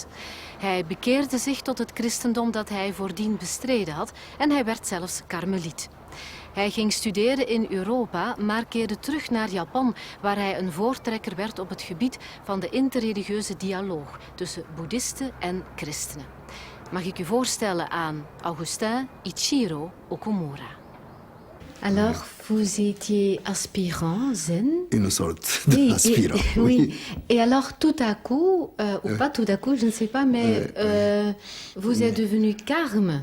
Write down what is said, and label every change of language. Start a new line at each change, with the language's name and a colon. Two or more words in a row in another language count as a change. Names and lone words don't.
Dutch: Hij bekeerde zich tot het christendom dat hij voordien bestreden had en hij werd zelfs karmeliet. Hij ging studeren in Europa, maar keerde terug naar Japan, waar hij een voortrekker werd op het gebied van de interreligieuze dialoog tussen boeddhisten en christenen. Mag ik u voorstellen aan Augustin Ichiro Okumura.
French: Alors, vous étiez aspirant zen? Une sorte d'aspirant. Oui. Et alors, tout à coup, ou pas tout à coup, je ne sais pas, mais vous êtes devenu carme.